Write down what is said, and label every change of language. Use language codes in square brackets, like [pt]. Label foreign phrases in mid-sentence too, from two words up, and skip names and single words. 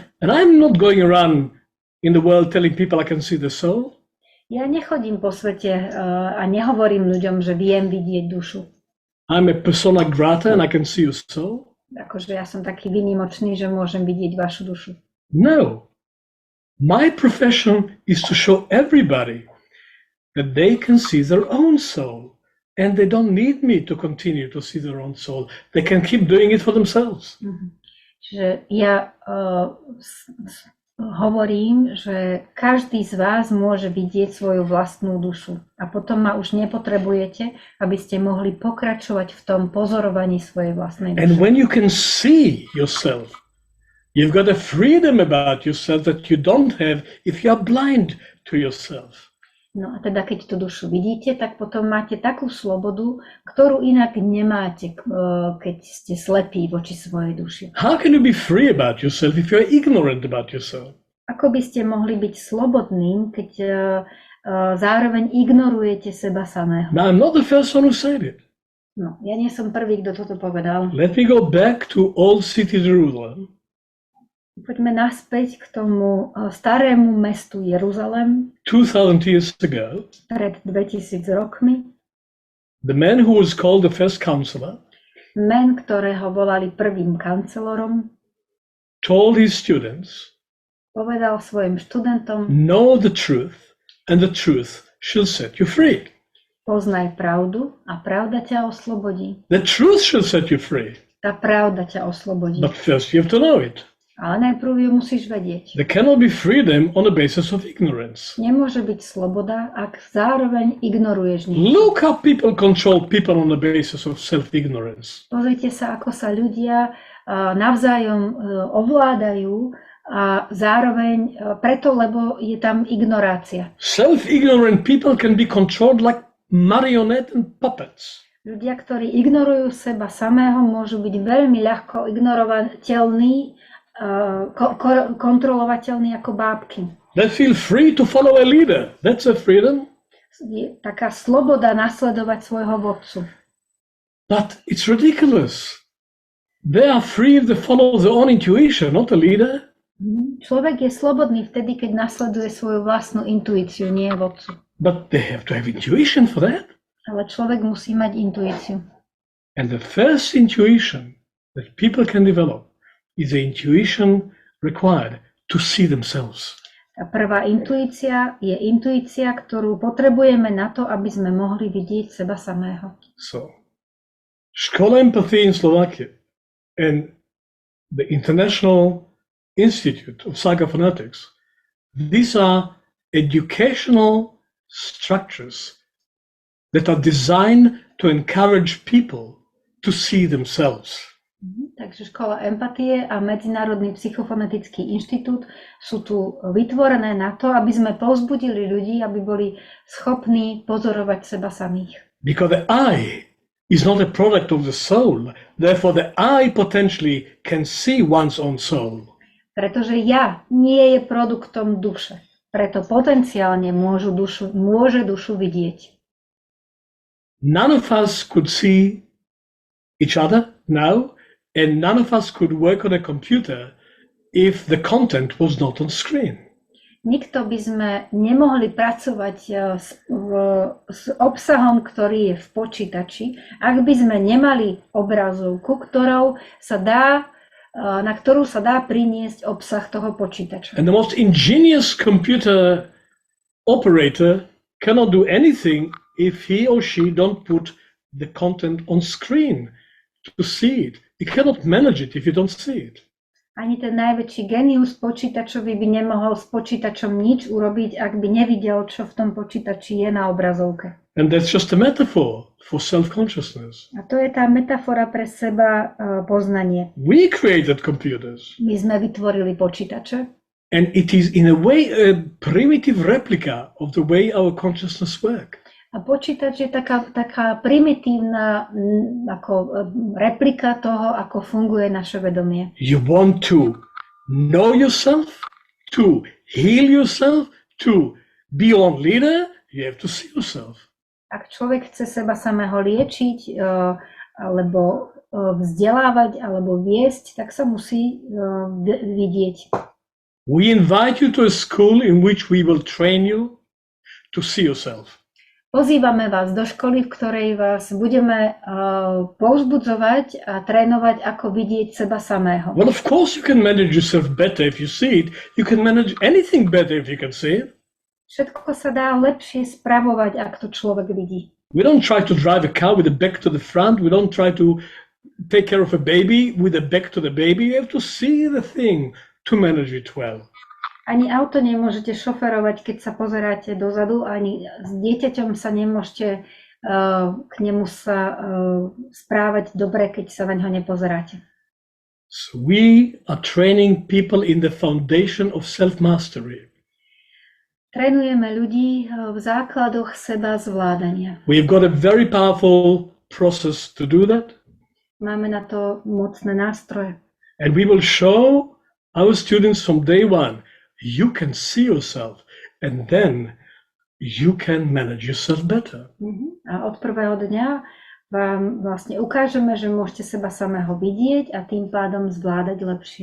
[en] And I'm not going around in the world telling people I can see the soul. [sk] Ja nechodím po svete a nehovorím ľuďom, že viem vidieť dušu. [en] I'm a [la] persona grata [en] and I can see your soul. [sk] Akože ja som taký výnimočný, že môžem vidieť vašu dušu. [en] No. My profession is to show everybody that they can see their own soul, and they don't need me to continue to see their own soul. They can keep doing it for themselves. [sk] Že ja hovorím, že každý z vás môže vidieť svoju vlastnú dušu a potom ma už nepotrebujete, aby ste mohli pokračovať v tom pozorovaní svojej vlastnej duše. [en] And when you can see yourself, you've got a freedom about yourself that you don't have if you are blind to yourself. [sk] No a teda keď tú dušu vidíte, tak potom máte takú slobodu, ktorú inak nemáte, keď ste slepí voči svojej duši. [en] How can you be free about yourself if you are ignorant about yourself? [sk] Ako by ste mohli byť slobodným, keď zároveň ignorujete seba samého? [en] Now, I'm not the first one who said it. [sk] No, ja nie som prvý, kto toto povedal. [en] Let me go back to old city Jerusalem. [sk] Poďme naspäť k tomu starému mestu Jeruzalem. [en] 2000 years ago, [sk] Pred 2000 rokmi. [en] the man who was called the First Counsellor Men, [sk] ktorého volali prvým kancelorom, [en] told his students, [sk] povedal svojim študentom: [en] know the truth, and the truth shall set you free. [sk] Poznaj pravdu a pravda ťa oslobodí. [en] The truth shall set you free. [sk] Tá pravda ťa oslobodí. [en] But first you have to know it. [sk] Ale najprv ju musíš vedieť. [en] There cannot be freedom on the basis of ignorance. [sk] Nemôže byť sloboda, ak zároveň ignoruješ niečo. [en] Look how people control people on the basis of self-ignorance. [sk] Pozrite sa, ako sa ľudia navzájom ovládajú a zároveň preto, lebo je tam ignorácia. [en] Self-ignorant people can be controlled like marionette and puppets. [sk] Ľudia, ktorí ignorujú seba samého, môžu byť veľmi ľahko ignorovateľní, kontrolovateľní ako bábky. [en] They feel free to follow a leader. That's a freedom. [sk] Je taká sloboda nasledovať svojho vodcu. [en] But it's ridiculous. They are free if they follow their own intuition, not a leader. [sk] Človek je slobodný vtedy, keď nasleduje svoju vlastnú intuíciu, nie vodcu. [en] But they have to have intuition for that. [sk] Ale človek musí mať intuíciu. [en] And the first intuition that people can develop is the intuition required to see themselves. [sk] Prvá intuícia je intuícia, ktorú potrebujeme na to, aby sme mohli vidieť seba samého. [en] So, Škola Empathy in Slovakia and the International Institute of Psychophonetics, these are educational structures that are designed to encourage people to see themselves. [sk] Takže Škola empatie a Medzinárodný psychofonetický inštitút sú tu vytvorené na to, aby sme povzbudili ľudí, aby boli schopní pozorovať seba samých. [en] Because the I is not a product of the soul, therefore the I potentially can see one's own soul. [sk] Pretože ja nie je produktom duše, preto potenciálne môže dušu vidieť. [en] None of us could see each other now, and none of us could work on a computer if the content was not on screen. [sk] Nikto by sme nemohli pracovať s obsahom, ktorý je v počítači, ak by sme nemali obrazovku, na ktorú sa dá priniesť obsah toho počítača. [en] And the most ingenious computer operator cannot do anything if he or she don't put the content on screen to see it. You cannot manage it if you don't see it. [sk] Ani ten najväčší genius počítačový by nemohol s počítačom nič urobiť, ak by nevidel, čo v tom počítači je na obrazovke. [en] And that's just a metaphor for self-consciousness. [sk] A to je tá metafora pre seba poznanie. [en] We created computers. [sk] My sme vytvorili počítače. [en] And it is in a way a primitive replica of the way our consciousness works. [sk] A počítač je taká primitívna replika toho, ako funguje naše vedomie. [en] You want to know yourself, to heal yourself, to be your leader, you have to see yourself. [sk] Ak človek chce seba samého liečiť, alebo vzdelávať, alebo viesť, tak sa musí vidieť. [en] We invite you to a school in which we will train you to see yourself. [sk] Pozývame vás do školy, v ktorej vás budeme povzbudzovať a trénovať, ako vidieť seba samého. [en] Well, of course you can manage yourself better if you see it. You can manage anything better if you can see it. [sk] Všetko sa dá lepšie spravovať, ak to človek vidí. [en] We don't try to drive a car with the back to the front. We don't try to take care of a baby with the back to the baby. You have to see the thing to manage it well. [sk] Ani auto nemôžete šoferovať, keď sa pozeráte dozadu, ani s dieťaťom sa nemôžete k nemu sa správať dobre, keď sa na ňo nepozeráte. [en] So we are training people in the foundation of self-mastery. [sk] Trénujeme ľudí v základoch seba zvládania. [en] We've got a very powerful process to do that. [sk] Máme na to mocné nástroje. [en] And we will show our students from day one, you can see yourself and then you can manage yourself better. [sk] A od prvého dňa vám vlastne ukážeme, že môžete seba samého vidieť a tým pádom zvládať lepšie.